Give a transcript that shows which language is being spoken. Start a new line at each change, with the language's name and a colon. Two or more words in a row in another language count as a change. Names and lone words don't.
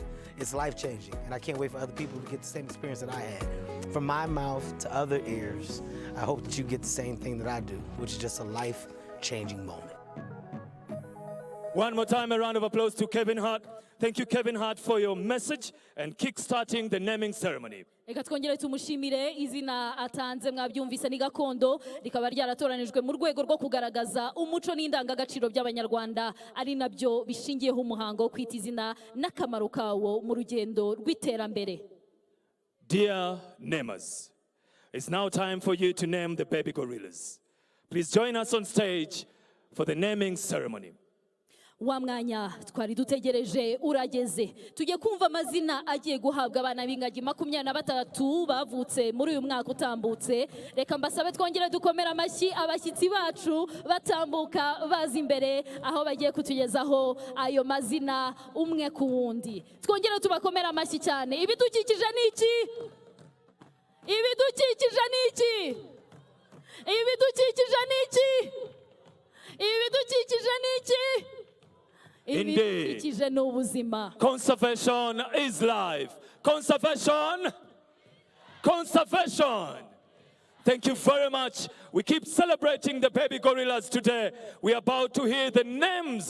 English: It's life-changing, and I can't wait for other people to get the same experience that I had. From my mouth to other ears, I hope that you get the same thing that I do, which is just a life-changing moment. One more time, a round of applause to Kevin Hart. Thank you, Kevin Hart, for your message and kick-starting the naming ceremony.
Kinyarwanda: Reka twongere tumushimire. Izina atanze mwabyumvise ni gakondo, rikaba ryaratoranijwe mu rwego rwo kugaragaza umuco n'indangagaciro by'Abanyarwanda, ari nabyo bishingiyeho umuhango wo kwita izina n'akamaro kawo mu rugendo rw'iterambere.
English: Dear namers, it's now time for you to name the baby gorillas. Please join us on stage for the naming ceremony.
Kinyarwanda: Wa mwanya twari dutegereje urageze. Tugiye kumva amazina agiye guhabwa abana b'ingagi 23 bavutse muri uyu mwaka utambutse. Reka mbasabe twongere dukomera amashyi abashyitsi bacu batambuka baza imbere aho bagiye kutugezaho ayo mazina umwe ku wundi. Twongere tubakomera amashyi cyane. Ibidukikije niki? Ibidukikije niki? Ibidukikije niki? Ibidukikije niki?
English: Indeed. Conservation is life. Conservation. Conservation. Thank you very much. We keep celebrating the baby gorillas today. We are about to hear the names.